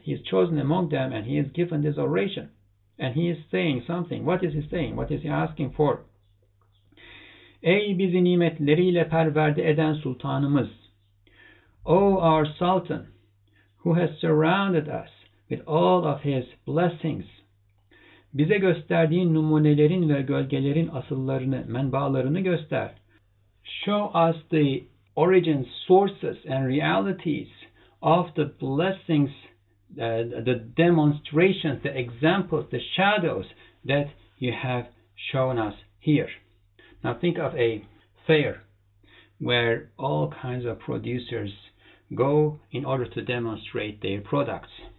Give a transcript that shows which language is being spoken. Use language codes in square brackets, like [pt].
[en] He is chosen among them and he is given this oration. And he is saying something. What is he saying? What is he asking for? [tr] Ey bizi nimetleriyle perverde eden sultanımız, [en] O our sultan, who has surrounded us with all of his blessings, [tr] bize gösterdiğin numunelerin ve gölgelerin asıllarını, menbaalarını göster. [en] Show us the origins, sources and realities of the blessings, the demonstrations, the examples, the shadows that you have shown us here. Now think of a fair where all kinds of producers go in order to demonstrate their products.